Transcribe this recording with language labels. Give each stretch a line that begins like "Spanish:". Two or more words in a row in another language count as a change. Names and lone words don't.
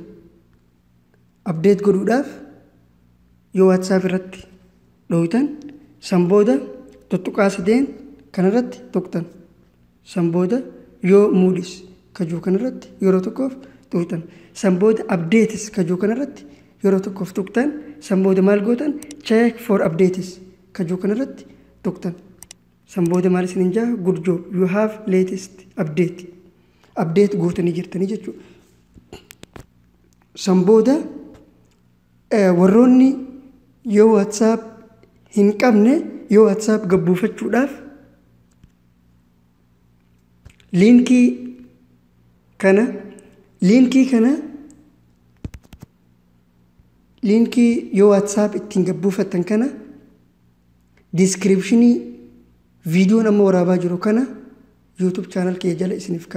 Oromo: Update godhuudhaaf yoo WhatsApp irratti dhooytan san booda tuttuqaa sadeen kanarratti tuqtan. San booda yoo Moody's kajuu kanarratti yeroo tokkoof tuqtan. San booda updates kajuu kanarratti yeroo tokkoof tuqtan. San booda maal gootan
English: check for updates
Oromo: kajuu kanarratti tuqtan. San booda maal isin jaa
English: good job you have latest update.
Oromo: Update gootanii jirtanii jechuudha. San booda warroonni yoo WhatsApp hin qabne yoo WhatsApp gabbuufachuudhaaf liinkii yoo WhatsApp ittiin gabbuufattan kana descriptionii viidiyoon amma waraabaa jiru kana YouTube channel kee jala isiniif kaa'a.